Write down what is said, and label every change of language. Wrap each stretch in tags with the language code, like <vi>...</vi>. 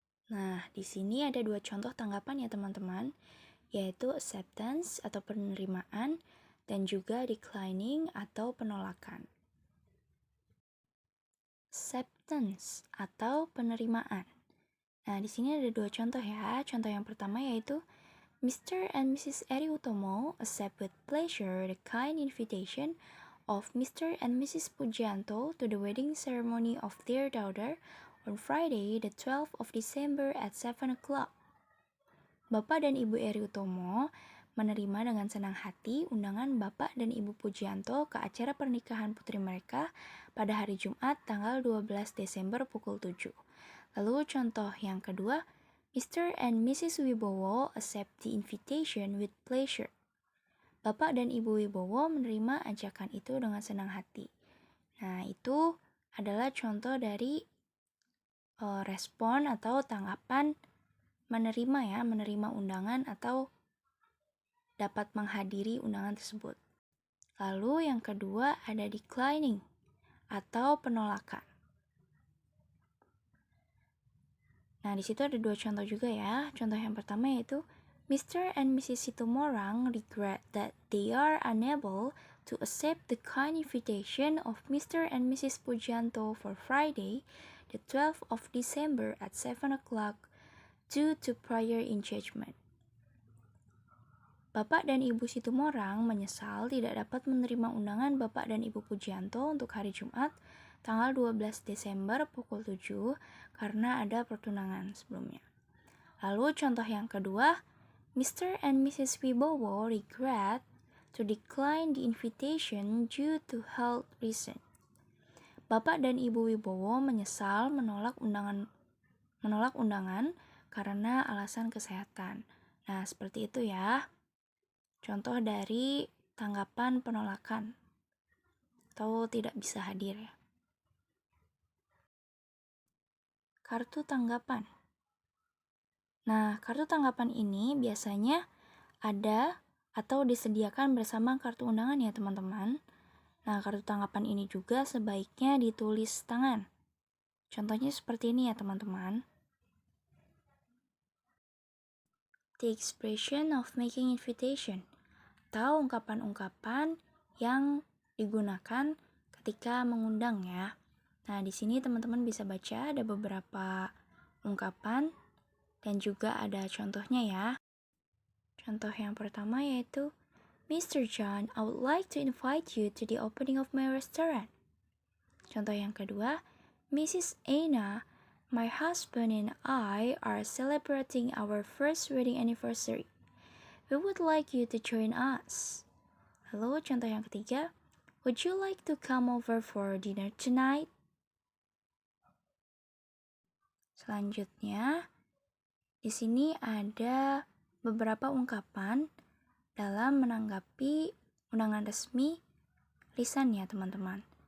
<id>Nah, di sini ada 2 contoh tanggapan ya teman-teman, yaitu acceptance atau penerimaan dan juga declining atau penolakan. Acceptance atau penerimaan. Nah, di sini ada 2 contoh ya. Contoh yang pertama yaitu Mr.</id> <en>and Mrs. Eri Utomo accept with pleasure the kind invitation of Mr. and Mrs. Pujianto to the wedding ceremony of their daughter on Friday, the 12th of December at 7 o'clock.</en> <id>Bapak dan Ibu Eri Utomo menerima dengan senang hati undangan Bapak dan Ibu Pujianto ke acara pernikahan putri mereka pada hari Jumat tanggal 12 Desember pukul 7. Lalu contoh yang kedua, Mr. and Mrs.</id> <en>Wibowo accept the invitation with pleasure.</en> <id>Bapak dan Ibu Wibowo menerima ajakan itu dengan senang hati. Nah, itu adalah contoh dari respon atau tanggapan menerima undangan atau dapat menghadiri undangan tersebut. Lalu yang kedua ada declining atau penolakan. Nah, di situ ada 2 contoh juga ya. Contoh yang pertama yaitu Mr.</id> <en>and Mrs. Situmorang regret that they are unable to accept the kind invitation of Mr. and Mrs. Pujianto for Friday, the 12th of December at 7 o'clock due to prior engagement.</en> <id>Bapak dan Ibu Situmorang menyesal tidak dapat menerima undangan Bapak dan Ibu Pujianto untuk hari Jumat tanggal 12 Desember pukul 7 karena ada pertunangan sebelumnya. Lalu contoh yang kedua, Mr. and Mrs.</id> <en>Wibowo regret to decline the invitation due to health reason.</en> <id>Bapak dan Ibu Wibowo menyesal menolak undangan karena alasan kesehatan. Nah, seperti itu ya. Contoh dari tanggapan penolakan atau tidak bisa hadir ya. Kartu tanggapan. Nah, kartu tanggapan ini biasanya ada atau disediakan bersama kartu undangan ya teman-teman. Nah, kartu tanggapan ini juga sebaiknya ditulis tangan. Contohnya seperti ini ya teman-teman.</id> <en>The expression of making invitation,</en> <id>atau ungkapan-ungkapan yang digunakan ketika mengundang ya. Nah, di sini teman-teman bisa baca ada beberapa ungkapan dan juga ada contohnya ya. Contoh yang pertama yaitu, Mr.</id> <en>John, I would like to invite you to the opening of my restaurant.</en> <id>Contoh yang kedua,</id> <en>Mrs. Anna, my husband and I are celebrating our first wedding anniversary. We would like you to join us.</en> <id>Lalu contoh yang ketiga,</id> <en>would you like to come over for dinner tonight?</en> <id>Selanjutnya, di sini ada beberapa ungkapan dalam menanggapi undangan resmi lisan ya teman-teman.</id>